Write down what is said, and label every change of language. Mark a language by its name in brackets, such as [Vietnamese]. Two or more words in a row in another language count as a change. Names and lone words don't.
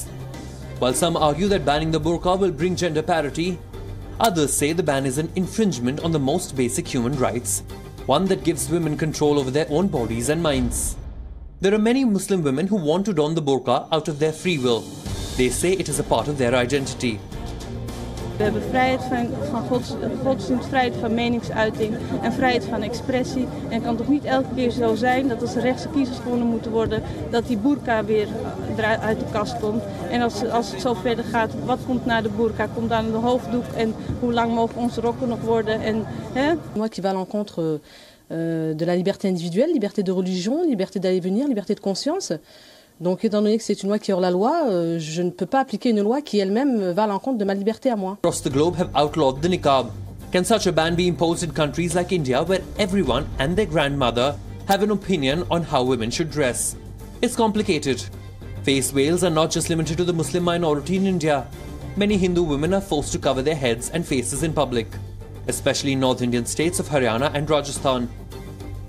[English] While some argue that banning the burqa will bring gender parity, others say the ban is an infringement on the most basic human rights, one that gives women control over their own bodies and minds. There are many Muslim women who want to don the burqa out of their free will. They say it is a part of their identity. [Dutch] We hebben vrijheid van godsdienst, vrijheid van meningsuiting en vrijheid van expressie. En het kan toch niet elke keer zo zijn dat als de rechtse kiezers gewonnen moeten worden, dat die burqa weer uit de kast komt. En als het zo verder gaat, wat komt na de burqa? Komt dan de hoofddoek en hoe lang mogen onze rokken nog worden? En, hè? [French] Moi qui va à l'encontre de la liberté individuelle, liberté de religion, liberté d'aller venir, liberté de conscience. Donc, étant donné que c'est une loi qui est hors la loi, je ne peux pas appliquer une loi qui elle-même va à l'encontre de ma liberté à moi. [English] Across the globe have outlawed the niqab. Can such a ban be imposed in countries like India, where everyone and their grandmother have an opinion on how women should dress? It's complicated. Face veils are not just limited to the Muslim minority in India. Many Hindu women are forced to cover their heads and faces in public, especially in North Indian states of Haryana and Rajasthan.